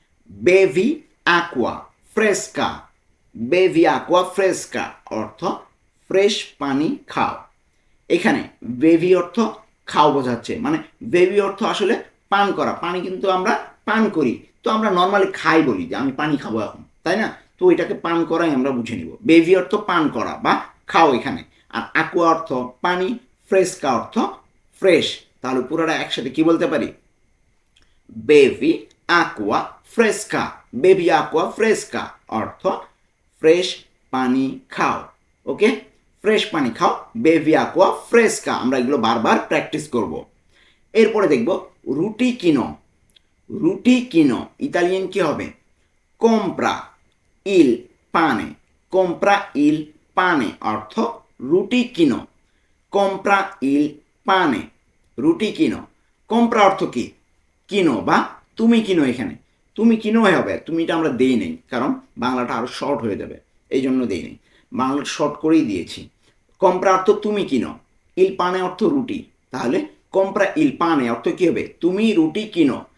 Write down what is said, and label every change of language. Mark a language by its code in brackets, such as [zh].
[it] বেভি aqua fresca। বেভি aqua fresca [bn] অর্থ fresh পানি খাও। এখানে বেভি অর্থ খাও বোঝাচ্ছে, মানে বেভি অর্থ আসলে পান করা। পানি কিন্তু আমরা পান করি, তো আমরা নর্মালি খাই বলি যে আমি পানি খাবো এখন, তাই না? তো এটাকে পান করাই আমরা বুঝে নিব। বেভি অর্থ পান করা বা খাও এখানে, আর aqua অর্থ পানি, ফ্রেশকা অর্থ ফ্রেশ। তাহলে পুরোটা একসাথে কি বলতে পারি? [it] বেভি aqua fresca। বেভি aqua fresca [bn] অর্থ ফ্রেশ পানি খাও। ওকে, ফ্রেশ পানি খাও, [it] বেভি aqua fresca। [bn] আমরা এগুলো বারবার প্র্যাকটিস করব। এরপরে দেখব রুটি কিনো। রুটি কিনো ইতালিয়ান কি হবে? [it] compra il pane। compra il pane [bn] অর্থ রুটি কিনো। [it] compra il pane, [bn] রুটি কিনো। compra অর্থ কি? কিনো বা তুমি কিনো। এখানে তুমি কিনো হবে, তুমিটা আমরা দেই নেই, কারণ বাংলাটা আরো শর্ট হয়ে যাবে, এই জন্য দেই নেই, বাংলা শর্ট করেই দিয়েছি। কম্প্রা অর্থ তুমি কিনো, ইল পানে অর্থ রুটি, তাহলে [it] কম্প্রা ইল পানে [bn] অর্থ কী হবে? তুমি রুটি কিনো।